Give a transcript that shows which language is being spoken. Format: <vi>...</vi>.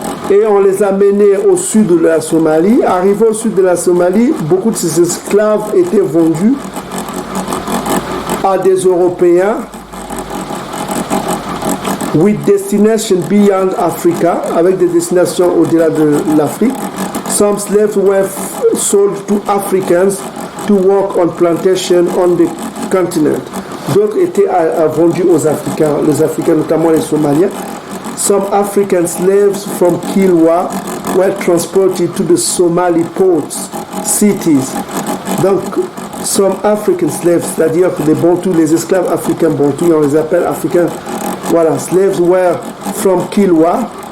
<fr>et on les a menés au sud de la Somalie. Arrivés au sud de la Somalie, beaucoup de ces esclaves étaient vendus à des Européens</fr> <en>with destination beyond Africa,</en> <fr>avec des destinations au-delà de l'Afrique.</fr> <en>Some slaves were sold to Africans to work on plantation on the continent.</en> <fr>D'autres étaient vendus aux Africains, les Africains, notamment les Somaliens.</fr> <en>Some African slaves from Kilwa were transported to the Somali ports, cities.</en> <fr>Donc,</fr> <en>some African slaves,</en> <fr>c'est-à-dire les Bantous, les esclaves africains Bantous, on les appelle africains.</fr> <en>Voilà, slaves were from Kilwa.</en>